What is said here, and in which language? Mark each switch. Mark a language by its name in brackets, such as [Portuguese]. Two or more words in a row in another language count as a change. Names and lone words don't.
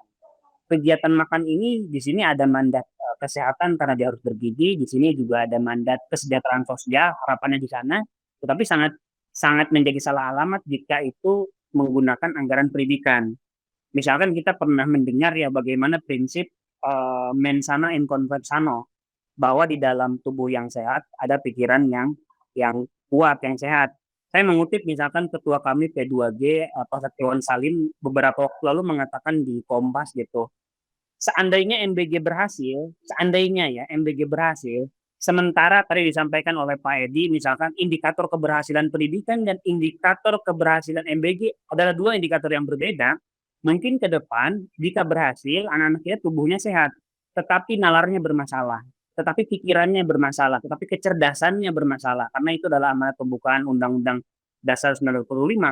[Indonesian] Kegiatan makan ini di sini ada mandat kesehatan karena dia harus bergizi, di sini juga ada mandat kesejahteraan sosial, harapannya di sana, tetapi sangat sangat menjadi salah alamat jika itu menggunakan anggaran pendidikan. Misalkan kita pernah mendengar ya bagaimana prinsip [Latin] mensana in corpore sano, [Indonesian] bahwa di dalam tubuh yang sehat ada pikiran yang kuat, yang sehat. Saya mengutip misalkan ketua kami P2G Pak Setiawan Salim beberapa waktu lalu mengatakan di Kompas gitu, seandainya MBG berhasil, seandainya ya MBG berhasil, sementara tadi disampaikan oleh Pak Edi, misalkan indikator keberhasilan pendidikan dan indikator keberhasilan MBG adalah dua indikator yang berbeda, mungkin ke depan jika berhasil anak-anak kita tubuhnya sehat, tetapi nalarnya bermasalah, tetapi pikirannya bermasalah, tetapi kecerdasannya bermasalah, karena itu adalah amanat pembukaan Undang-Undang Dasar 1945.